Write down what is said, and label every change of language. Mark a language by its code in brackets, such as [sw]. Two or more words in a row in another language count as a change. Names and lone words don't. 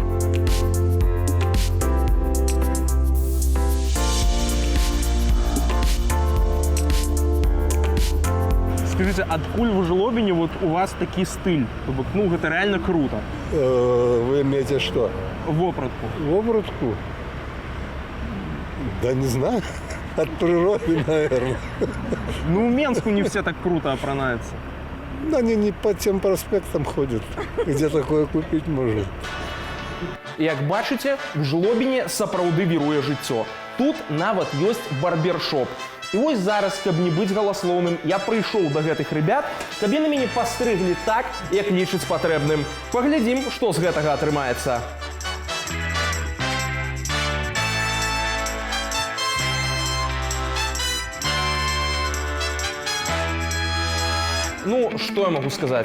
[ru] Скажите, откуль в Жлобине вот у вас такий стиль? Ну, это реально круто. Вы имеете что? Вопратку. Вопратку? Да не знаю. От природы, наверное. Ну, в Менску не все так круто опранаются. Они не по тем проспектам ходят, где такое купить можно. [be] Як бачите, в Жлобине сапраўды віруе жыццё. Тут нават ёсць барбершоп. І вось зараз, каб не быць галаслоўным, я прыйшоў да гэтых ребят, каб яны мяне пастрыглі так, як лічаць патрэбным. Паглядзім, што з гэтага атрымаецца. Ну, што я магу сказаць?